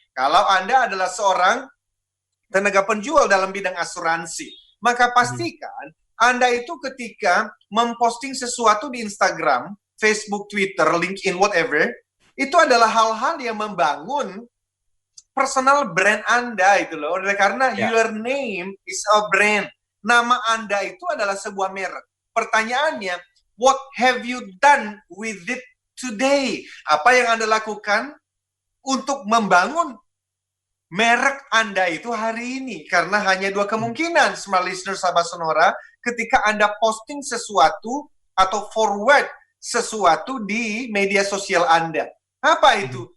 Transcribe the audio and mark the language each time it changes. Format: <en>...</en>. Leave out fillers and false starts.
<id>Kalau Anda adalah seorang tenaga penjual dalam bidang asuransi, maka pastikan Anda itu ketika memposting sesuatu di Instagram, Facebook, Twitter, LinkedIn, whatever, itu adalah hal-hal yang membangun personal brand Anda itu loh. Karena</id> <en>your name is a brand.</en> <id>Nama Anda itu adalah sebuah merek. Pertanyaannya,</id> <en>what have you done with it today?</en> <id>Apa yang Anda lakukan untuk membangun merek Anda itu hari ini? Karena hanya dua kemungkinan, smart listener sahabat Sonora, ketika Anda posting sesuatu atau forward sesuatu di media sosial Anda. Apa itu?</id>